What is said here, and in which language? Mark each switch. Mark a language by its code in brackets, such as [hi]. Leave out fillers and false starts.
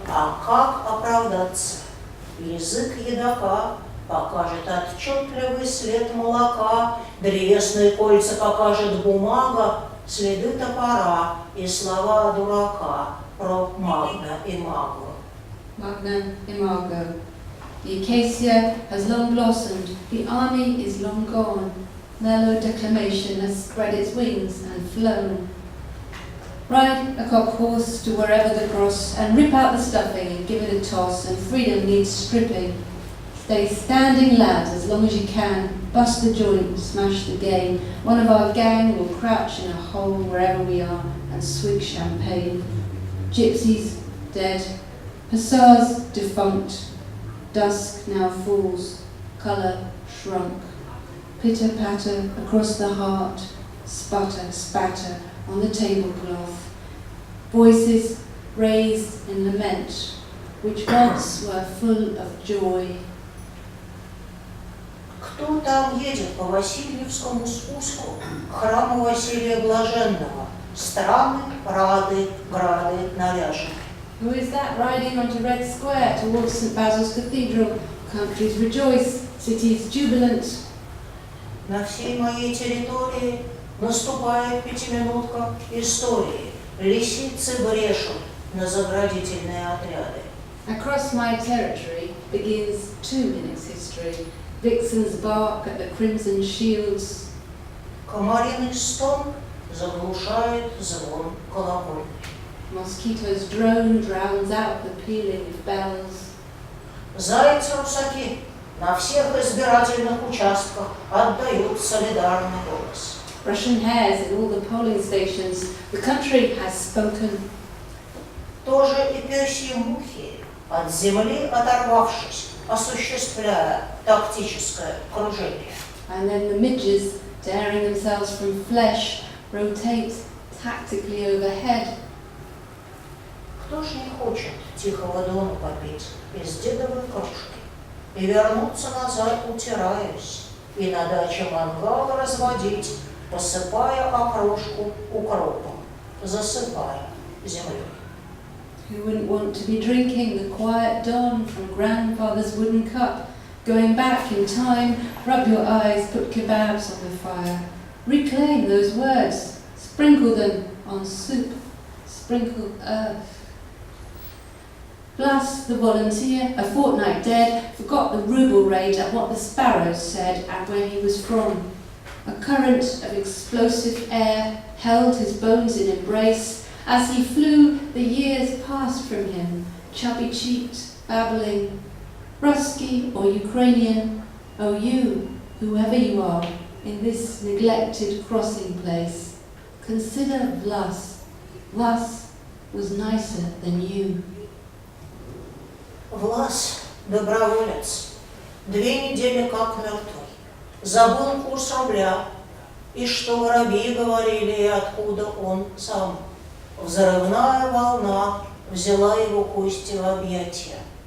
[ru] А как оправдаться? Язык едока покажет отчетливый след молока, древесные кольца покажет бумага, следы топора и слова дурака про Магна и Магу. [la] Magna Imago. [en] The acacia has long blossomed, the army is long gone. Mellow declamation has spread its wings and flown. Ride a cock horse to wherever the cross, and rip out the stuffing and give it a toss, and freedom needs stripping. Stay standing, lads, as long as you can. Bust the joint, smash the game. One of our gang will crouch in a hole wherever we are and swig champagne. Gypsies dead, hussars defunct. Dusk now falls, colour shrunk. Pitter-patter across the heart, sputter, spatter on the tablecloth. Voices raised in lament, which once were full of joy. [ru] Кто там едет по Васильевскому спуску к храму Василия Блаженного? Страны, рады, грады наряжены. [en] Who is that riding onto Red Square towards St Basil's Cathedral? Countries rejoice, cities jubilant. [ru] На всей моей территории наступает пятиминутка истории. Лисицы брешут на заградительные отряды. [en] Across my territory begins 2 minutes history. Vixens bark at the crimson shields. [ru] Комариный стон заглушает звон колокольни. [en] Mosquitoes' drone drowns out the pealing of bells. [ru] Зайцы-русаки на всех избирательных участках отдают солидарный голос. [en] Russian hares in all the polling stations. The country has spoken. [ru] Тоже и персьи мухи, от земли оторвавшись, осуществляя тактическое кружение. [en] And then the midges, daring themselves from flesh, rotate tactically overhead. [ru] Кто ж не хочет тихого дона попить из дедовой кружки и вернуться назад, утираясь, и на даче мангал разводить, посыпая окрошку укропом, засыпая землей. [en] Who wouldn't want to be drinking the quiet dawn from grandfather's wooden cup, going back in time, rub your eyes, put kebabs on the fire, reclaim those words, sprinkle them on soup, sprinkle earth. Blas the volunteer, a fortnight dead, forgot the ruble rate at what the sparrows said and where he was from. A current of explosive air held his bones in embrace. As he flew, the years passed from him, chubby-cheeked, babbling. Rusky or Ukrainian, oh you, whoever you are, in this neglected crossing place, consider Vlas. Vlas was nicer than you. [ru] Влас, доброволец, 2 недели как мертвый, забыл курс рубля, и что воробьи говорили, и откуда он сам. Взрывная волна взяла его кости в объятия.